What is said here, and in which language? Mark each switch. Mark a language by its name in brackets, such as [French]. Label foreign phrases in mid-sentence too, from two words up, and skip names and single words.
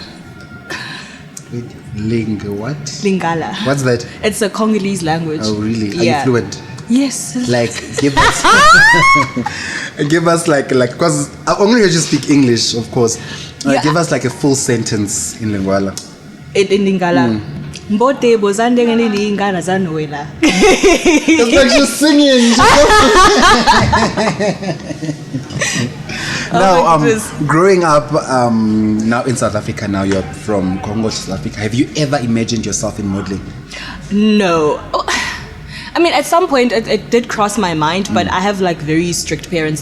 [English] Wait, what? Lingala. What's that? It's a Congolese language. Oh, really? Are Yeah. you fluent? Yes. Like, give us, give us like, because I only heard you speak English, of course. Yeah. Give us like a full sentence in Lingala. In Lingala. [Lingala] Mbote bozande ngene Lingala za Noella. [English] It's like she's singing. Now, goodness. growing up now in South Africa, now you're from Congo to South Africa. Have you ever imagined yourself in modeling? No. Oh, I mean, at some point it did cross my mind, but I have like very strict parents.